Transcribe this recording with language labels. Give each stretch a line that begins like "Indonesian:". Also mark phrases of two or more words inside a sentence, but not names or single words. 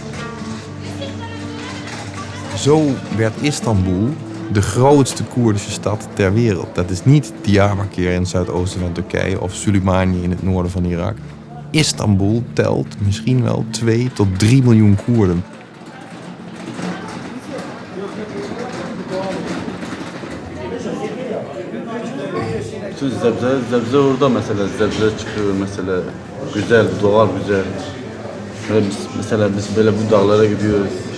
Dutch: Zo werd Istanbul de grootste Koerdische stad ter wereld. Dat is niet Diyarbakir in het zuidoosten van Turkije of Suleimaniye in het noorden van Irak. Istanbul telt misschien wel 2 tot 3 miljoen Koerden.
Turkish: Şu zebze orada mesela zebze çıkıyor mesela güzel doğal güzel. Mesela biz böyle bu dağlara gidiyoruz.